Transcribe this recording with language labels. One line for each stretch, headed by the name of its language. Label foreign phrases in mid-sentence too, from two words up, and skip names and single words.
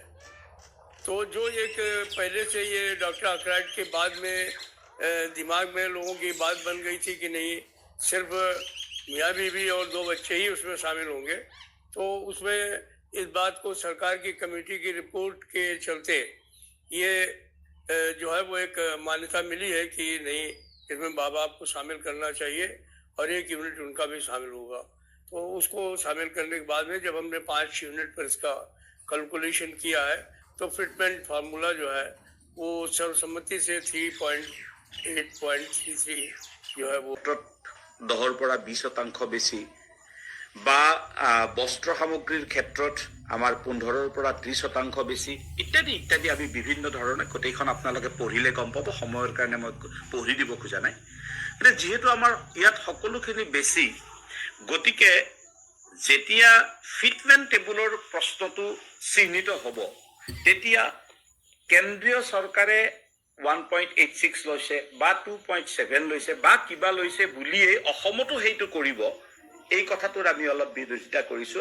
Hindi: तो जो एक पहले से ये डॉक्टर आर्कराइट के बाद में दिमाग में लोगों की बात बन गई थी कि नहीं, सिर्फ मियाँ बीवी और 2 बच्चे ही उसमें शामिल होंगे, तो उसमें इस बात को सरकार की कमेटी की रिपोर्ट के चलते ये जो है वो एक मान्यता मिली है कि नहीं, इसमें माँ बाप को शामिल करना चाहिए और 1 यूनिट उनका भी शामिल होगा। तो उसको शामिल करने के बाद में जब हमने 5 यूनिट पर इसका कैलकुलेशन किया है, तो
English: fitment formula
Hindi: जो है वो सर्वसम्मति से 3.833 जो है वो
Assamese: दहर পৰা 20% বেছি বা বস্ত্ৰ সামগ্ৰীৰ ক্ষেত্ৰত আমাৰ 15ৰ পৰা 30% বেছি ইত্যাদি ইত্যাদি আমি বিভিন্ন ধৰণে গোটেইখন আপোনালোকে পঢ়িলে গম পাব। সময়ৰ কাৰণে মই পঢ়ি দিব খোজা নাই। কিন্তু যেহেতু আমাৰ ইয়াত সকলোখিনি বেছি, গতিকে যেতিয়া
English: fitment table
Assamese: প্ৰশ্নটো চিহ্নিত হ'ব, তেতিয়া কেন্দ্ৰীয় চৰকাৰে 1.86 লৈছে বা 2.7 লৈছে বা কিবা লৈছে বুলিয়ে অসমতো সেইটো কৰিব, এই কথাটোৰ আমি অলপ বিৰোধিতা কৰিছো।